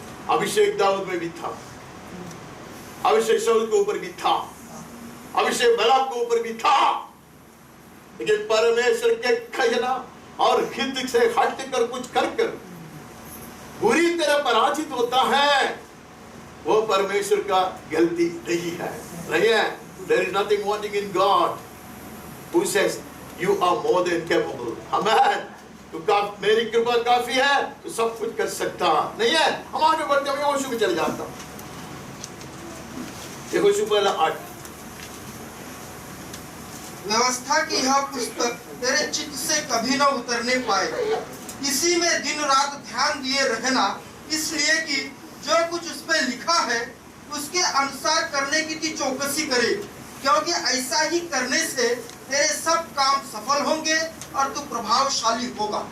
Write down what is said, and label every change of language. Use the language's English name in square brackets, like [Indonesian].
[Hindi] अभिषेक दाऊद में भी था, अभिषेक शाऊल के ऊपर भी था, अभिषेक बलाक के ऊपर भी था, लेकिन परमेश्वर के कहना और हित से हट कर कुछ कर बुरी तरह पराजित होता है, वो परमेश्वर का गलती नहीं है, नहीं है। [English] There is nothing wanting in God who says you are more than capable. Amen. [Hindi] तो मेरी कृपा काफी है, तो सब कुछ कर सकता नहीं है। हम आगे बढ़ते हैं, यहोशू में चले जाता हूं। यहोशू पहला 8। व्यवस्था की यह पुस्तक तेरे चित्त से कभी न उतरने पाए, इसी में दिन रात ध्यान दिए रहना, इसलिए कि जो कुछ उसमें लिखा है उसके अनुसार करने की तू चौकसी करे, क्योंकि ऐसा ही करने से तेरे सब काम सफल होंगे और तू प्रभावशाली होगा।